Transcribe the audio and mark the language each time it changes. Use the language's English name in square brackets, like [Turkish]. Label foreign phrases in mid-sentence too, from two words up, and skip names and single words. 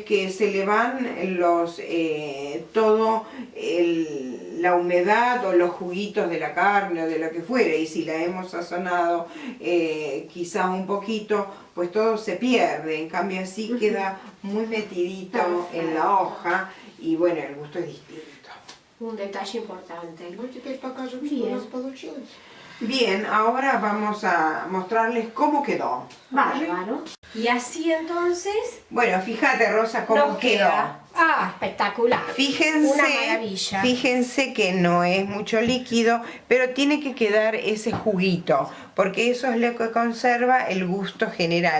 [Spanish] bueno, es que se le van la humedad o los juguitos de la carne o de lo que fuera, y si la hemos sazonado quizás un poquito, pues todo se pierde. En cambio así queda muy metidito en la hoja y bueno, el gusto es distinto. Un detalle importante. [Russian] Ну, теперь покажем, что [Spanish] Bien. [Russian] у нас получилось. [Spanish] Bien, ahora vamos a mostrarles cómo quedó. Bárbaro. Y así entonces Bueno, fíjate Rosa cómo nos quedó. queda. Ah, espectacular. Una maravilla. Fíjense que no es mucho líquido, pero tiene que quedar ese juguito, porque eso es lo que conserva el gusto general.